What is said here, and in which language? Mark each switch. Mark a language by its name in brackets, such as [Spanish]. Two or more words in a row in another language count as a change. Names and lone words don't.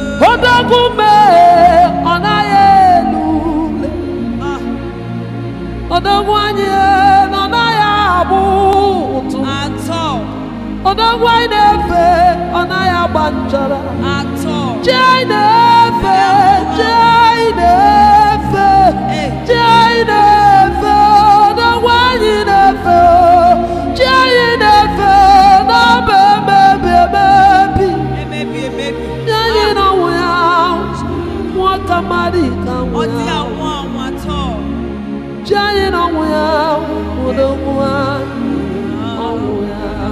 [Igbo] Odogwu mee, ọ naghị elu ule. Ah. Odogwu anyị, na ọ naghị abụ ụtụ. [English] At all. [Igbo] Odogwu anyị na-efe, ọ naghị agba nchara. [English] At all. [Igbo] Chi anyị na-efe, chi anyị na-efe, Eh. chi anyị na-efe, odogwu anyị na-efe, chi anyị na-efe, na ọ bụ emebi emebi. Emebi emebi. Chi anyị Ah. na ọnwụ ya, nwa ka mmadụ ka Ọ nwụ dị ya. anwụ anwụ [English] at all. [Igbo] Chi anyị na ọnwụ ya, odogwu anyị, ọnwụ ya.